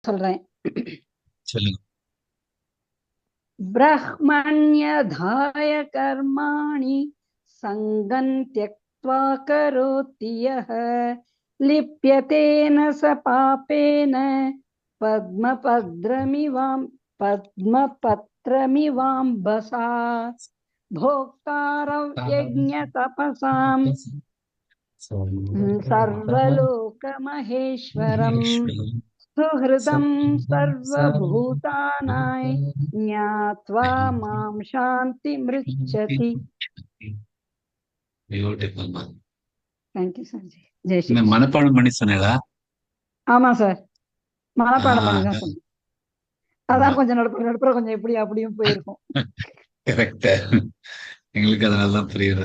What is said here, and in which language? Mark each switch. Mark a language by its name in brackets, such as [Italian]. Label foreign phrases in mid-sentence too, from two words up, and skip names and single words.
[Tamil] சொல்றேன். சொல்லுங்க. [Sanskrit] ब्रह्मण्यधाय कर्माणि सङ्गं त्यक्त्वा करोति यः लिप्यतेन स पापेन पद्मपत्रमिवाम्बसा भोक्तारव्यज्ञतपसां सर्वलोकमहेश्वरम् सुहृदं सर्वभूतानां ज्ञात्वा मां शान्तिमृच्छति. [English] thank you sir. [Hindi] जय श्री कृष्णा. [Tamil] மனப்பாடம் பண்ணி சொன்னீங்களா? ஆமா சார், மனப்பாடம் பண்ணி தான் சொன்னேன். அதான் கொஞ்சம் நடுப்புற கொஞ்சம் இப்படி அப்படியும் போயிருக்கும். கரெக்ட். எங்களுக்கு அதனாலதான் புரியுது.